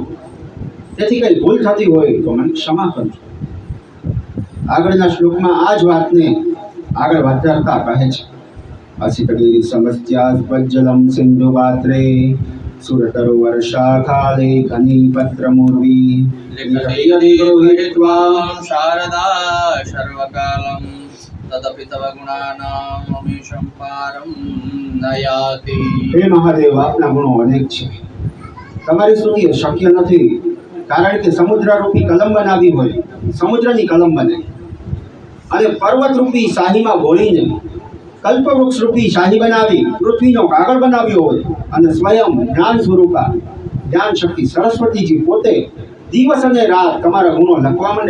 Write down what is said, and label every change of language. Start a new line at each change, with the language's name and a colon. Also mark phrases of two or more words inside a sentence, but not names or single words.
Gujarati: તેથી કઈ ભૂલ થતી હોય તો મને ક્ષમા કરજો. આગળના શ્લોકમાં આ જ વાતને આગળ વધારતા કહે છે,
Sanskrit: અસિતગીરી સમસ્યાસ્પજ્જલમ સિંધુ પાત્રે સુરતરો વર્ષાકાલે ઘની પત્રમૂર્વી लिखति शारदा सर्वकालं तदपि तव गुणानाम् अमीशं पारं नयाति.
Gujarati: હે મહાદેવ, આપના ગુણો અનેક છે. તમારી સ્તુતિ શક્ય નથી, કારણ કે સમુદ્ર રૂપી કલમ બનાવી હોય, સમુદ્રની કલમ બને, અને પર્વત રૂપી શાહીમાં બોળીને કલ્પવૃક્ષ રૂપી શાહી બનાવી પૃથ્વીનો કાગળ બનાવ્યો હોય, અને સ્વયં જ્ઞાન સ્વરૂપા જ્ઞાન શક્તિ સરસ્વતીજી પોતે દિવસ અને રાત તમારા ગુણો લખવા માંડે.